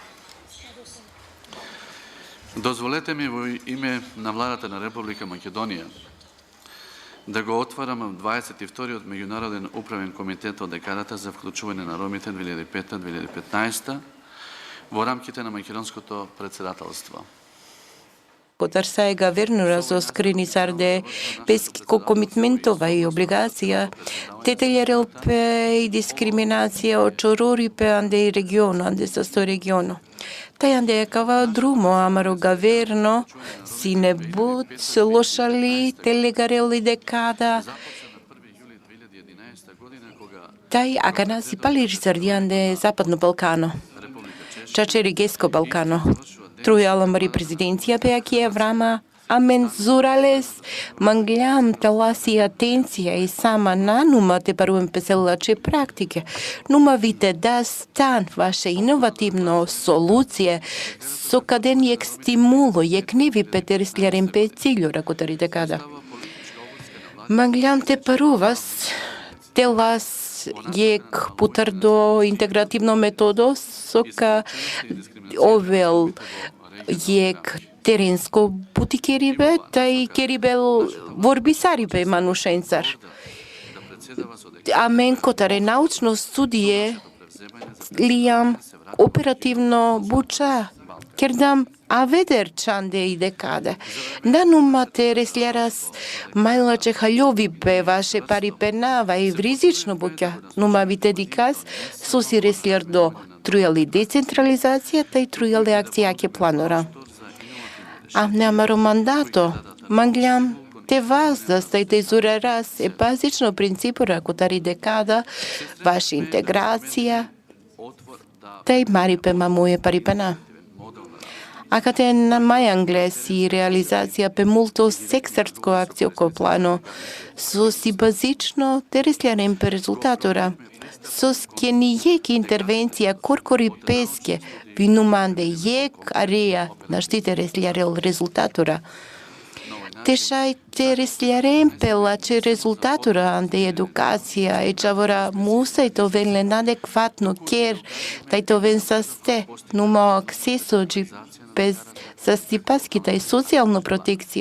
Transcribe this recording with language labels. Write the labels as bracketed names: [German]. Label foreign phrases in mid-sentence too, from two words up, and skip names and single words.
[Macedonian] Дозволете ми во име на владата на Република Македонија да го отварам 22-тиот меѓународен управен комитет од декадата за вклучување на ромите 2005-2015 во рамките на македонското председателство. [Romany] Potar сега вернура со скринисарде песко комитментова и облигација, тетелјерел пе и дискриминација очорори пе анде и региону, анде со сто региону. Тај анде е кава друмо, амаро гаверно, си не буд, лошали, телегарел и декада. Тај акана си палири сардианде Западно Балкано, чачери Геско Балкано. Трујала мари президенција пејаки Еврама, амен зуралес, манглям таласи атенција и сама на нума те паруем песелаче практике. Нума вите да стан ваше иновативно солуције, со каден јек стимуло, јек неви петерислярен пе циљу, ракутари декада. Манглям те парувас, телас јек путардо интегративно методо, сока овел јек теренско бутикерибе, тај керибел ворбисарибе манушенцар. Амен котаре научно студие лијам оперативно буча, кердам аведер чанде и декаде. Нанума те реслярас мајлаче халјови бе ваше пари пенава и вризично буќа, нума вите дикас соси реслјар до трујали децентрализацијата и трујали акцијаке планора. А немаро мандато, манглям те ваздас, тај те зурерас е базично принципу ракутари декада, ваша интеграција, тај мари пе мамуе пари пена. А кате на мај англес и реализација пе мулто сексарско акцијако плано, со си базично те реслјарен пе резултатора. Со скени јек интервенција коркори песке, винуманде јек ареја на штите реслјарел резултатора. Тешај те реслјарен пелаче резултатора анде едукација е чавора муса и то вен адекватно кер, тај то вен састе, нума аксесо джи без састипаскита и социјална протекција.